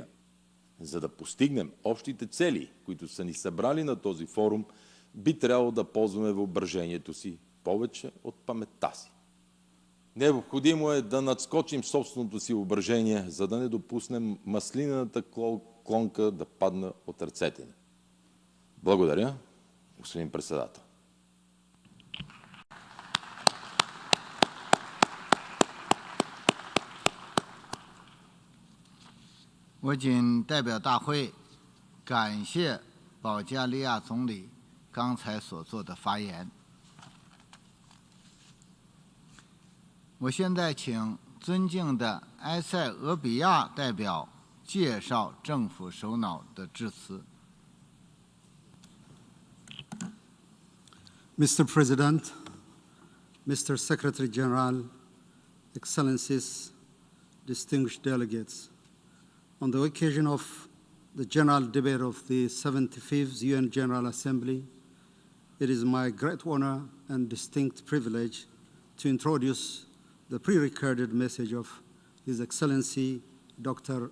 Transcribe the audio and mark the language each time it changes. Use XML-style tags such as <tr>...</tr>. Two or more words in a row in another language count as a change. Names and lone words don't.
<bg>За да постигнем общите цели, които са ни събрали на този форум, би трябвало да ползваме въображението си повече от паметта си. Необходимо е да надскочим собственото си въображение, за да не допуснем маслинената клонка да падне от ръцете ни. Благодаря, господин председател.</bg> <zh>我谨代表大会感谢保加利亚总理刚才所做的发言。我现在请尊敬的埃塞俄比亚代表介绍政府首脑的致辞。</zh> <en>Mr. President, Mr. Secretary General, Excellencies, distinguished delegates, on the occasion of the general debate of the 75th UN General Assembly, it is my great honor and distinct privilege to introduce the pre-recorded message of His Excellency Dr.</en>